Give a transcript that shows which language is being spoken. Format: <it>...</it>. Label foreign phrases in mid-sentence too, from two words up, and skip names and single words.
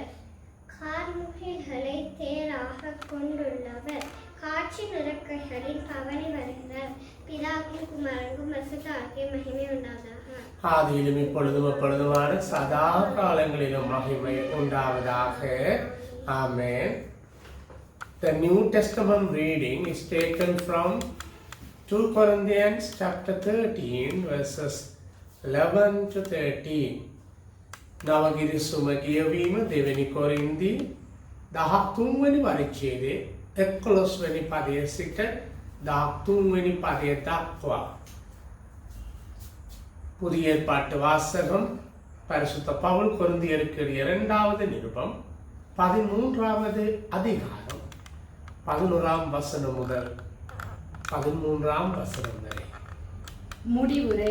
<ta>கார்முகில்களை தேராக கொண்டுள்ளவர். காற்றின் இறக்கைகளில் பவனி வருகிறார். பிதாவுக்கும் குமாரனுக்கும் பரிசுத்தாவிக்கும் மகிமை உண்டாவதாக. ஆதியிலும் இப்பொழுதும் எப்பொழுதுமான சதா காலங்களிலும் மகிமை உண்டாவதாக.</ta> <en>Amen. The New Testament reading is taken from 2 Corinthians chapter 13 verses 11 to 13.</en> <si>නවගිරි සුම කියවීම දෙවැනි කොරින්ති 13 වෙනි පරිච්ඡේදයේ 11 වෙනි පදයේ සිට 13 වෙනි පදය දක්වා.</si> <ta>புதிய ஏற்பாட்டு வாசகம் பரிசுத்த பவுல் கொரிந்தியருக்கு இரண்டாவது நிருபம் 13வது அதிகாரம் 11ஆம் வசனம் முதல் 13ஆம் வசனம் வரை. முடிவுரை.</ta>